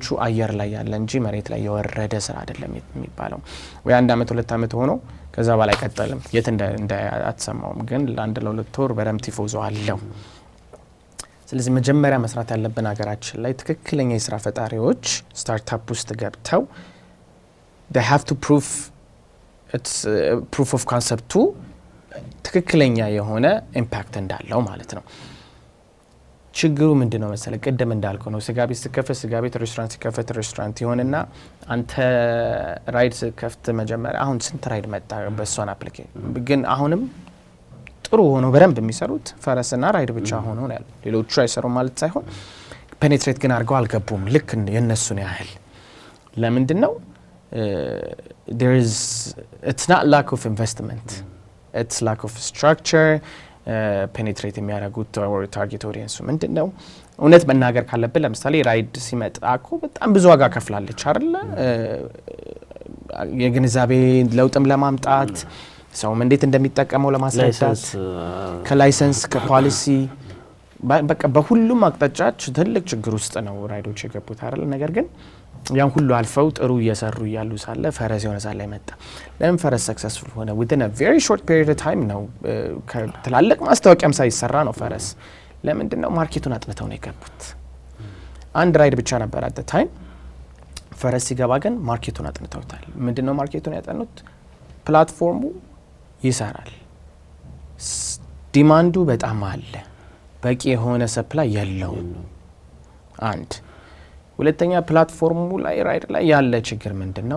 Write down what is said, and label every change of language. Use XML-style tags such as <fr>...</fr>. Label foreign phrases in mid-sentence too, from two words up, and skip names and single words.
<am>አየር ላይ ያለ እንጂ መሬት ላይ የወረደ ስራ አይደለም የሚባለው። ወይ 1 አመት 2 አመት ሆኖ ከዛ በላይ አይቀጥልም። የት እንደ አትሰማውም፣ ግን ለአንድ ለሁለት ወር በደምብ ቲፎዞ አለው። ስለዚህ መጀመሪያ መስራት ያለብን ሀገራችን ላይ ትክክለኛ የስራ ፈጣሪዎች ስታርታፕ ውስጥ ገብተው</am> <en>they have to prove it's proof of concept</en> <am>ትክክለኛ የሆነ ኢምፓክት እንዳለው ማለት ነው። ችግሩ ምንድነው መሰለህ? ቅድም እንዳልከው ነው። ስጋ ቤት ሲከፈት ስጋ ቤት፣ ሬስቶራንት ሲከፈት ሬስቶራንት ይሆንና አንተ ራይድ ሲከፍት መጀመሪያ አሁን ስንት ራይድ መጣ በእሷን አፕሊኬሽን ግን አሁንም ጥሩ ሆኖ በደንብ የሚሰሩት ፈረስና ራይድ ብቻ ሆኖ ነው ያለው። ሌሎቹ አይሰሩም ማለት ሳይሆን ፔኔትሬት ግን አድርገው አልገቡም ልክ የነሱን ያህል። ለምንድነው?</am> <en>it's not lack of investment, it's lack of structure.</en> <am>ፔኔትሬት የሚያደርጉት ታርጌት ኦዲየንሱ ምንድነው? እውነት መናገር ካለብን ለምሳሌ ራይድ ሲመጣ እኮ በጣም ብዙ ዋጋ ከፍላለች አይደል? የግንዛቤ ለውጥም ለማምጣት ሰውም እንዴት እንደሚጠቀመው ለማስረዳት ከላይሰንስ ከፖሊሲ በቃ በሁሉም አቅጣጫች ትልቅ ችግር ውስጥ ነው ራይዶች የገቡት አይደል? ነገር ግን ያን ሁሉ አልፈው ጥሩ እየሰሩ እያሉ ሳለ ፈረስ የሆነ ሳለ መጣ። ለምን ፈረስ ሰክሰስፉል ሆነ?</am> <en>within a very short period of time</en> <am>ነው። ከትላልቅ ማስታወቂያም ሳይሰራ ነው ፈረስ። ለምንድነው? ማርኬቱን አጥንተው ነው የገቡት። አንድ ራይድ ብቻ ነበር</am> <en>at the time።</en> <am>ፈረስ ሲገባ ግን ማርኬቱን አጥንተውታል። ምንድነው ማርኬቱን ያጠኑት? ፕላትፎርሙ ይሰራል፣ ዲማንዱ በጣም አለ፣ በቂ የሆነ ሰፕላይ የለውም። አንድ ሁለተኛ ፕላትፎርሙ ላይ ራይድ ላይ ያለ ችግር ምንድነው?</am>